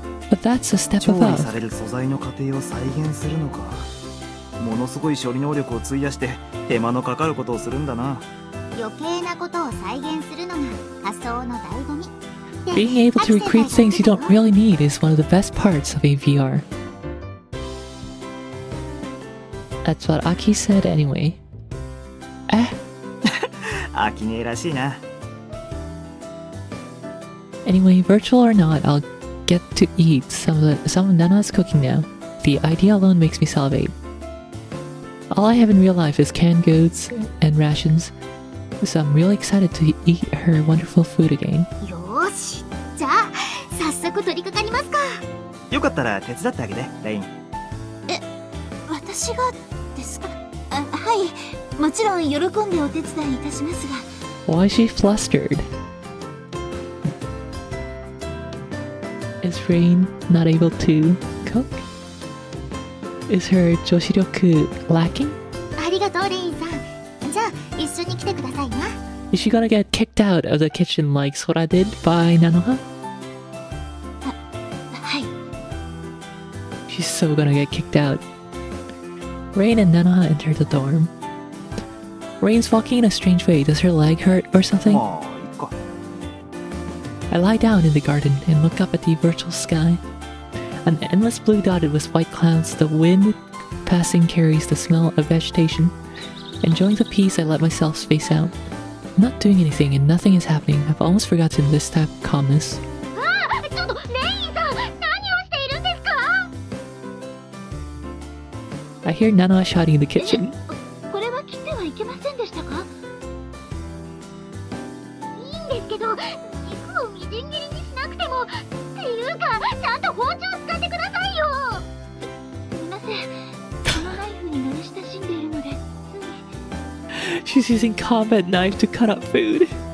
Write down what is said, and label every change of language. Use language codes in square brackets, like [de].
[en] But that's a step [ja] 調理 [en] above. [ja] される素材の過程を再現するのか。ものすごい処理能力を費やして手間のかかることをするんだな。余計なことを再現するのが仮想の醍醐味。 [en] Being able to recreate things you don't really need is one of the best parts of a VR. That's what Aki said anyway. [ja] アキネらしいな。 [en] Anyway, virtual or not, I'll get to eat some of Nanoha's cooking now. The idea alone makes me salivate. All I have in real life is canned goods and rations, so I'm really excited to eat her wonderful food again. [ja] よーし、じゃあ早速取り掛かりますか。よかったら手伝ってあげて、レイン。私がですか？はい、もちろん喜んでお手伝いいたしますが。 [en] Why is she flustered? Is Rain not able to cook? Is her joshiryoku lacking? [ja] ありがとうレインさん。じゃあ一緒に来てくださいな。 [en] Is she gonna get kicked out of the kitchen like Sora did by Nanoha? [ja] はい。 [en] She's so gonna get kicked out. Rain and Nanoha enter the dorm. Rain's walking in a strange way. Does her leg hurt or something? [ja] まあいっか。 [en] I lie down in the garden and look up at the virtual sky. An endless blue dotted with white clouds, the wind passing carries the smell of vegetation. Enjoying the peace, I let myself space out. I'm not doing anything and nothing is happening. I've almost forgotten this type of calmness. [ja] ちょっとレインさん、何をしているんですか？ [en] I hear Nanoha shouting in the kitchen. [ja] これは切ってはいけませんでしたか？いいんですけど、肉をみじん切りにしなくても。っていうか、ちゃんと包丁使ってくださいよ。すみません。このナイフに慣れ親しんでいるので、つい。 [en] She's using combat knife to cut up food.